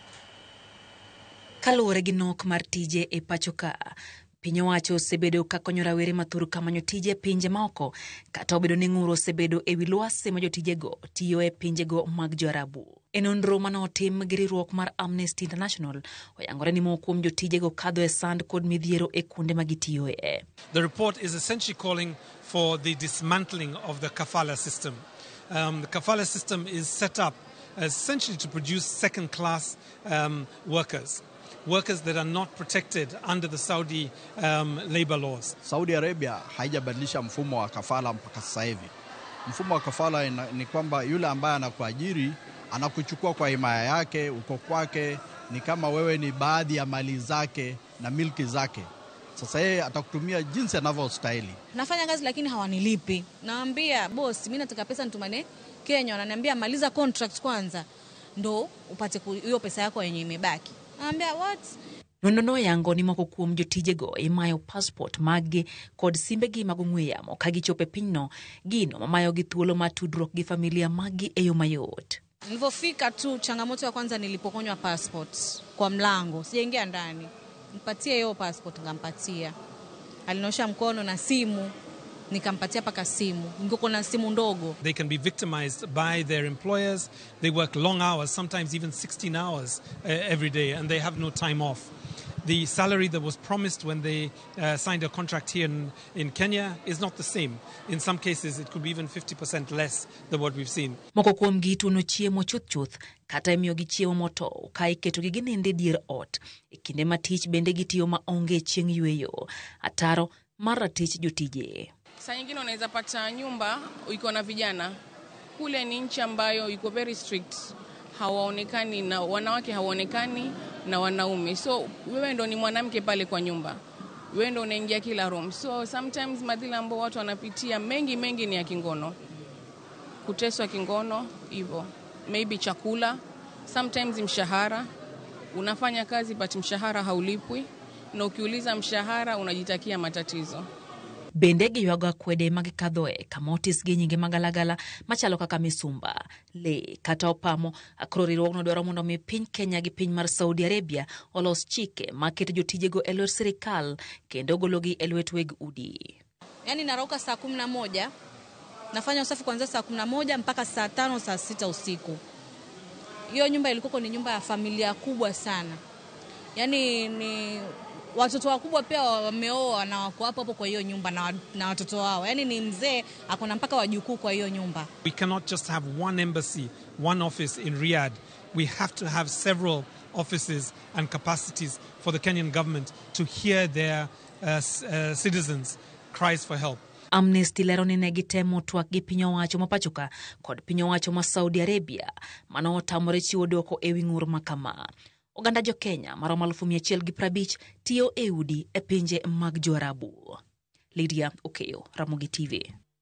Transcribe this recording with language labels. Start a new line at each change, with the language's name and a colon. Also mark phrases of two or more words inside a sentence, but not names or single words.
Luo (Kenya and Tanzania): Kaluwore gi nok mar tije e pacho ka, piny owacho osebedo ka konyo rawere mathuru kamanyo tije pinje maoko, kata obedo ni ng'uro osebedo e wi lwasi ma jotijego tiyo e pinjego mag Jo-Arabu. E nonro manotim gi riwruok mar Amnesty International, oyangore ni moko kuom jotijego kadho e sand kod midhiero e kuonde ma gitiyoe.
English: The report is essentially calling for the dismantling of the kafala system. The kafala system is set up essentially to produce second-class workers that are not protected under the Saudi labor laws.
Swahili: Saudi Arabia haijabadilisha mfumo wa kafala mpaka sasa hivi. Mfumo wa kafala ni kwamba yule ambaye anakuajiri anakuchukua kwa himaya yake, uko kwake, ni kama wewe ni baadhi ya mali zake na milki zake. Sasa yeye atakutumia jinsi anavyostahili. Nafanya kazi lakini hawanilipi. Naambia boss, mimi nataka pesa nitumane Kenya, wananiambia maliza contract kwanza ndo upate hiyo pesa yako yenye imebaki. Naambia what?
Luo (Kenya and Tanzania): Nondono yango ni moko kuom jotijego imayo passport mage kod simbegi mag ong'we yamo ka gichopo e pinyno, gino mamayo gi thuolo mar tudruok gi familia magi e yo mayot.
Swahili: Nilipofika tu, changamoto ya kwanza nilipokonywa passport kwa mlango. Sijaingia ndani. Nipatie hiyo passport, ngampatia. Alinosha mkono na simu, nikampatia paka simu. Ngoko na simu ndogo.
English: They can be victimized by their employers. They work long hours, sometimes even 16 hours every day, and they have no time off. The salary that was promised when they signed a contract here in Kenya is not the same. In some cases, it could be even 50% less than what we've seen.
Luo (Kenya and Tanzania): Moko kuom gitu no chiemo chuth kata imiyo gi chiemo moto ka iketo gi ginende dier ot. E kinde ma tich bende gitiyo ma onge chieng' yweyo. Ataro mar ratich jotije.
Swahili: Saa nyingine unaweza pata nyumba iko na vijana. Kule ni nchi ambayo iko
English: very strict.
Swahili: Hawaonekani na wanawake hawaonekani na wanaume. So wewe ndo ni mwanamke pale kwa nyumba. Wewe ndo unaingia kila room.
English: So sometimes
Swahili: madhila ambao watu wanapitia mengi ni ya kingono. Kuteswa kingono hivyo. Maybe chakula, sometimes mshahara. Unafanya kazi but mshahara haulipwi, na ukiuliza mshahara unajitakia matatizo.
Luo (Kenya and Tanzania): Bende giywago kwede magikadhoe kamotis gi nyinge magalagala machalo kaka misumba, le kata opamo. Akoro riwruogno dwaro mondo mi piny Kenya gi piny mar Saudi Arabia olos chike maketo jotijego e lwet sirikal kendo gologi e lwet weg udi.
Swahili: Yani narauka saa 11, nafanya usafi kuanzia saa 11 mpaka saa 5 saa 6 usiku. Hiyo nyumba ilikuwa ni nyumba ya familia kubwa sana. Yani ni watoto wakubwa pia wameoa na wako hapo kwa hiyo nyumba na watoto wao. Yani ni mzee akona mpaka wajukuu kwa hiyo nyumba.
English: We cannot just have one embassy, one office in Riyadh. We have to have several offices and capacities for the Kenyan government to hear their citizens' cries for help.
Luo (Kenya and Tanzania): Amnesty lero ni negitemo twak gi piny owacho mapachoka kod piny owacho ma Saudi Arabia mano otamore chiwo dwoko e wi ng'ur makama. Oganda jo Kenya maromo 150 tiyo e udi e pinje mag Jo-Arabu. Lydia Okeyo, Ramogi TV.